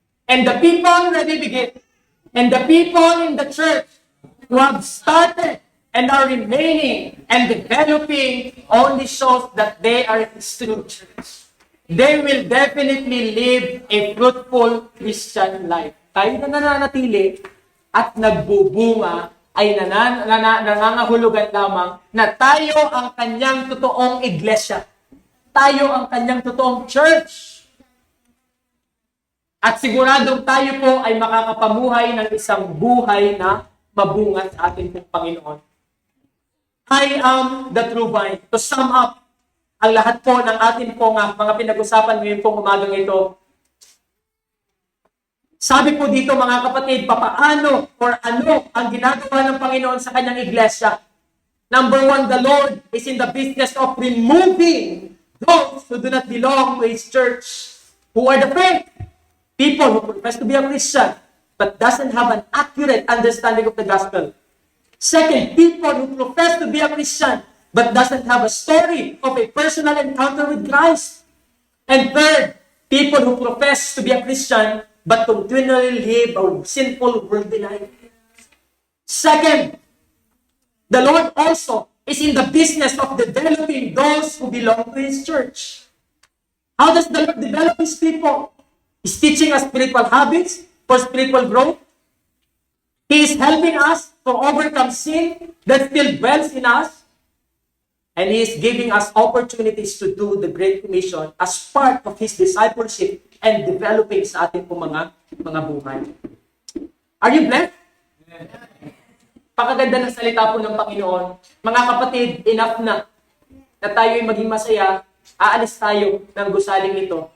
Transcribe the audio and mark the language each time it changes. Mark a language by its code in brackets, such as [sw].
[en] And the people, let me begin. And the people in the church who have started and are remaining and developing only shows that they are in true church. They will definitely live a fruitful Christian life. [tl] Tayo na nananatili at nagbubunga ay nangangahulugan lamang na tayo ang kanyang totoong iglesia. Tayo ang kanyang totoong church. At siguradong tayo po ay makakapamuhay ng isang buhay na mabungat sa ating pong Panginoon. [en] I am the true vine. To sum up, [tl] ang lahat po ng atin pong mga pinag-usapan ngayon pong umagang ito, sabi po dito mga kapatid, papaano or ano ang ginagawa ng Panginoon sa kanyang iglesia. [en] Number one, the Lord is in the business of removing those who do not belong to His church. Who are the fake? People who profess to be a Christian but doesn't have an accurate understanding of the gospel. Second, people who profess to be a Christian but doesn't have a story of a personal encounter with Christ. And third, people who profess to be a Christian but continually live a sinful worldly life. Second, the Lord also is in the business of developing those who belong to His church. How does the Lord develop His people? He's teaching us spiritual habits for spiritual growth. He is helping us to overcome sin that still dwells in us. And He is giving us opportunities to do the Great Commission as part of His discipleship and developing [tl] sa ating po mga buhay. [en] Are you blessed? [tl] Pakaganda ng salita po ng Panginoon. Mga kapatid, enough na tayo ay maging masaya. Aalis tayo ng gusaling ito.